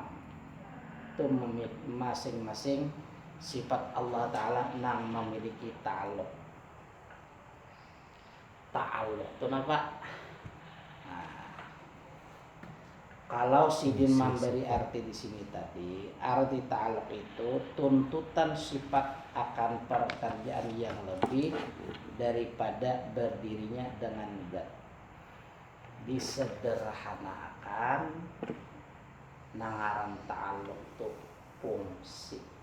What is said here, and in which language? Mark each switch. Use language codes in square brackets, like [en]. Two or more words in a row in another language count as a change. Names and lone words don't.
[id] Itu masing-masing sifat Allah Ta'ala nang memiliki ta'aluk. Ta'aluk itu apa? Kalau Sidin memberi arti di sini tadi, arti ta'aluk itu tuntutan sifat akan pekerjaan yang lebih daripada berdirinya dengan zat. Disederhanakan, nangaran ta'aluk itu fungsi.